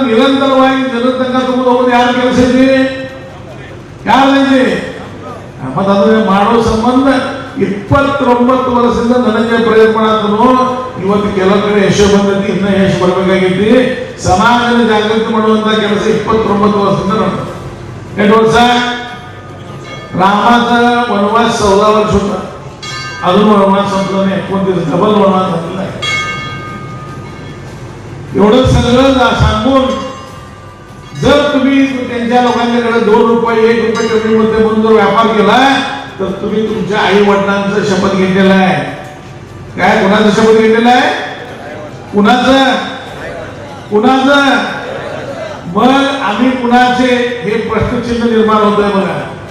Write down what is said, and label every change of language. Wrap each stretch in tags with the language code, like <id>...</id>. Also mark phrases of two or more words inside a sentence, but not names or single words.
<kn>ನಿರಂತರವಾಗಿ ಜನರ ತನಕ ತಗೊಂಡು ಹೋಗೋದು ಯಾರ ಕೆಲಸ ಇದೆ ಯಾರೈತಿ ಮತ್ತೆ ಅದನ್ನ ಮಾಡೋ ಸಂಬಂಧ 29 ವರ್ಷದಿಂದ ಧನಂಜಯ ಪ್ರಯತ್ನ ಮಾಡತ್ತನು ಇವತ್ತು ಕೆಲವು ಕಡೆ ಯಶ ಬಂದೈತಿ ಇನ್ನ ಯಶ ಬರಬೇಕಾಗೈತಿ ಸಮಾಜದ ಜಾಗೃತಿ ಮಾಡುವಂತ ಕೆಲಸ 29 ವರ್ಷದಿಂದ ನಡೆದ ಎಷ್ಟು ವರ್ಷ ರಾಮಾचा</kn> <mr>वनवास 14 वर्ष होता अजून वनवास संपला नाही 29 डबल वनवास झालेला आहे एवढं सगळं सांगून जर तुम्ही त्यांच्या लोकांच्याकडे 2 रुपये 1 रुपये कमी मध्ये म्हणून जर व्यापार केला तर तुम्ही तुमच्या आई वडिलांचा शपथ घेतलेला आहे काय कुणाचा शपथ घेतलेला आहे कुणाचं मग आम्ही कुणाचे हे प्रश्नचिन्ह निर्माण होत आहे बघा</mr>